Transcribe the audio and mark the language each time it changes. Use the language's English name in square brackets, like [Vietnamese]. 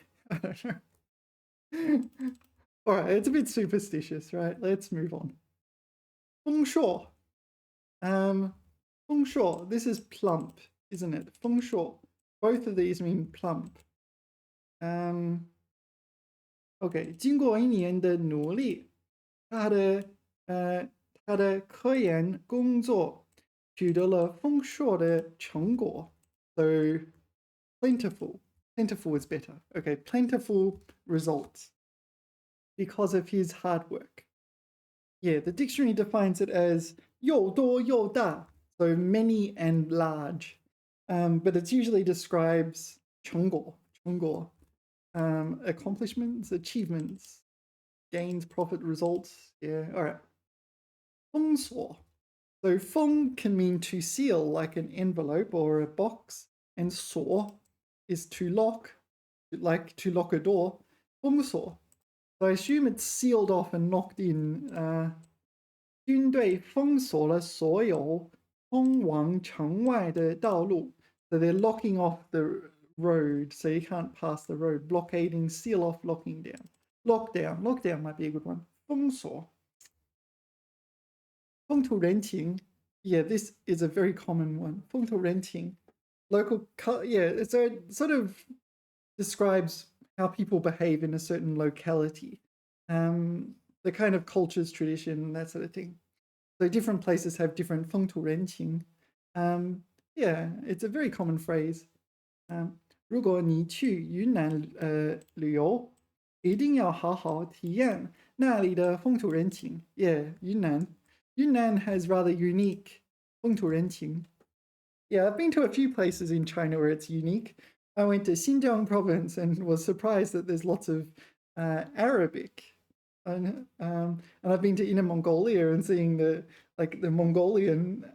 [English] I don't know. All right, it's a bit superstitious, right? Let's move on. Feng shui. Feng shui. This is plump, isn't it? Feng shui. Both of these mean plump. OK， [Chinese] 经过1年的努力，他的科研工作取得了丰硕的成果。 [English] So plentiful is better. OK, plentiful results because of his hard work. Yeah, the dictionary defines it as [Chinese] 又多又大, [English] so many and large. But it usually describes 成果.Accomplishments, achievements, gains, profit, results. Yeah, all right. 封锁. So 封 can mean to seal, like an envelope or a box, and 锁 is to lock, like to lock a door. [Chinese] 封锁. [English] So I assume it's sealed off and locked in. [Chinese] 军队封锁了所有通往城外的道路. [English] So they're locking off the road, so you can't pass the road. Blockading, seal off, locking down. Lockdown might be a good one. [Chinese] 封锁. 风土人情. [English] Yeah, this is a very common one. [Chinese] 风土人情. [English] Local, yeah, so it sort of describes how people behave in a certain locality. The kind of cultures, tradition, that sort of thing. So different places have different 风土人情. Yeah, it's a very common phrase. [Chinese] 如果你去云南旅游，一定要好好体验那里的风土人情. [English] Yeah, Yunnan has rather unique 风土人情. Yeah, I've been to a few places in China where it's unique. I went to Xinjiang province and was surprised that there's lots of Arabic. And I've been to Inner Mongolia and seeing the Mongolian.